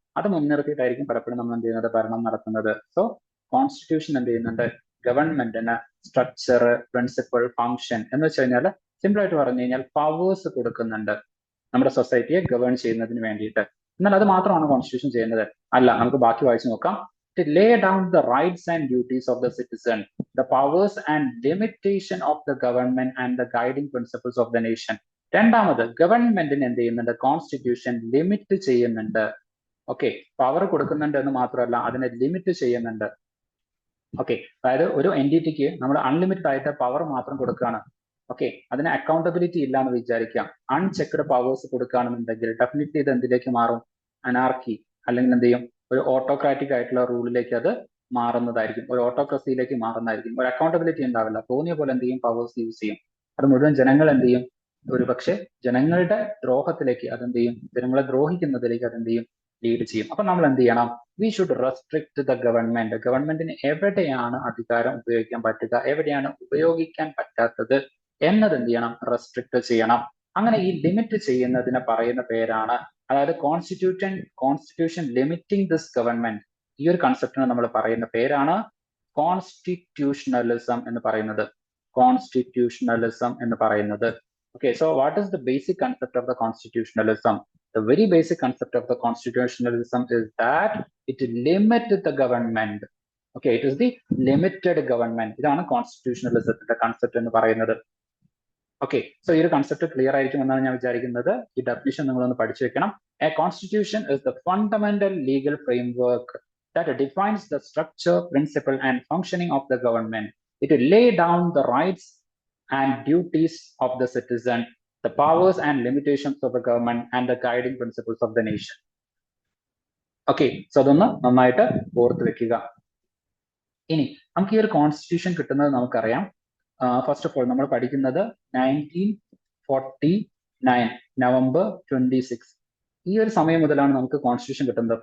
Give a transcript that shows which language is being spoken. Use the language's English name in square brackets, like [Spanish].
[Malayalam] അത് മുൻനിർത്തിയിട്ടായിരിക്കും പലപ്പോഴും നമ്മൾ എന്ത് ചെയ്യുന്നത്, ഭരണം നടത്തുന്നത്. സോ കോൺസ്റ്റിറ്റ്യൂഷൻ എന്ത് ചെയ്യുന്നുണ്ട്, ഗവൺമെന്റിന് സ്ട്രക്ചർ, പ്രിൻസിപ്പിൾ, ഫംഗ്ഷൻ എന്ന് വെച്ച് കഴിഞ്ഞാൽ സിമ്പിൾ ആയിട്ട് പറഞ്ഞു കഴിഞ്ഞാൽ പവേഴ്സ് കൊടുക്കുന്നുണ്ട് നമ്മുടെ സൊസൈറ്റിയെ ഗവേൺ ചെയ്യുന്നതിന് വേണ്ടിയിട്ട്. എന്നാൽ അത് മാത്രമാണ് കോൺസ്റ്റിറ്റ്യൂഷൻ ചെയ്യുന്നത്? അല്ല, നമുക്ക് ബാക്കി വായിച്ചു നോക്കാം. [English] To lay down the rights and duties of the citizen, the powers and limitation of the government and the guiding principles of the nation. [Malayalam] രണ്ടാമത് ഗവൺമെന്റിന് എന്ത് ചെയ്യുന്നുണ്ട്, കോൺസ്റ്റിറ്റ്യൂഷൻ ലിമിറ്റ് ചെയ്യുന്നുണ്ട്. ഓക്കെ, പവർ കൊടുക്കുന്നുണ്ട് എന്ന് മാത്രമല്ല അതിനെ ലിമിറ്റ് ചെയ്യുന്നുണ്ട്. ഓക്കെ, അതായത് ഒരു എൻറ്റിറ്റിക്ക് നമ്മൾ അൺലിമിറ്റഡ് ആയിട്ട് പവർ മാത്രം കൊടുക്കുകയാണ്. ഓക്കെ, അതിന് അക്കൗണ്ടബിലിറ്റി ഇല്ല എന്ന് വിചാരിക്കാം. അൺചെക്ഡ് പവേഴ്സ് കൊടുക്കുകയാണെന്നുണ്ടെങ്കിൽ ഡെഫിനറ്റ്ലി ഇത് എന്തിലേക്ക് മാറും, അനാർക്കി, അല്ലെങ്കിൽ എന്ത് ചെയ്യും, ഒരു ഓട്ടോക്രാറ്റിക് ആയിട്ടുള്ള റൂളിലേക്ക് അത് മാറുന്നതായിരിക്കും, ഒരു ഓട്ടോക്രസിയിലേക്ക് മാറുന്നതായിരിക്കും. ഒരു അക്കൗണ്ടബിലിറ്റി ഉണ്ടാവില്ല. തോന്നിയ പോലെ എന്ത് ചെയ്യും, പവേഴ്സ് യൂസ് ചെയ്യും. അത് മുഴുവൻ ജനങ്ങൾ എന്ത് ചെയ്യും, ഒരുപക്ഷെ ജനങ്ങളുടെ ദ്രോഹത്തിലേക്ക് അതെന്ത് ചെയ്യും, ജനങ്ങളെ ദ്രോഹിക്കുന്നതിലേക്ക് അതെന്ത് ചെയ്യും, ലീഡ് ചെയ്യും. അപ്പൊ നമ്മൾ എന്ത് ചെയ്യണം, [English] We should restrict the government. [Malayalam] ഗവൺമെന്റിന് എവിടെയാണ് അധികാരം ഉപയോഗിക്കാൻ പറ്റുക, എവിടെയാണ് ഉപയോഗിക്കാൻ പറ്റാത്തത് എന്നത് എന്ത് ചെയ്യണം, റെസ്ട്രിക്ട് ചെയ്യണം. അങ്ങനെ ഈ ലിമിറ്റ് ചെയ്യുന്നതിനെ പറയുന്ന പേരാണ്, അതായത് [English] constitution limiting this government, [Malayalam] ഈ ഒരു കൺസെപ്റ്റിന് നമ്മൾ പറയുന്ന പേരാണ് കോൺസ്റ്റിറ്റ്യൂഷണലിസം എന്ന് പറയുന്നത്. കോൺസ്റ്റിറ്റ്യൂഷണലിസം എന്ന് പറയുന്നത്. [English] Okay, so what is the basic concept of the constitutionalism? The very basic concept of the constitutionalism is that it limits the government. Okay, it is the limited government. [Malayalam] ഇതാണ് കോൺസ്റ്റിറ്റ്യൂഷണലിസത്തിന്റെ concept എന്ന് പറയുന്നത്. Okay, so ഈ ഒരു concept clear ആയിരിക്കും എന്നാണ് ഞാൻ വിചാരിക്കുന്നത്. ഈ ഡെഫിനിഷൻ നിങ്ങളൊന്ന് പഠിച്ചു വെക്കണം. [English] A constitution is the fundamental legal framework that defines the structure, principle and functioning of the government. It will lay down the rights and duties of the citizen, the powers and limitations of the government and the guiding principles of the nation. [Malayalam] Okay, so അതൊന്ന് നന്നായിട്ട് ഓർത്ത് വെക്കുക. ഇനി നമുക്ക് ഈ ഒരു constitution കിട്ടുന്നത് നമുക്കറിയാം. ഫസ്റ്റ് ഓഫ് ഓൾ നമ്മൾ പഠിക്കുന്നത് 1949 നവംബർ 26 ഈ ഒരു സമയം മുതലാണ് നമുക്ക് കോൺസ്റ്റിറ്റ്യൂഷൻ കിട്ടുന്നത്.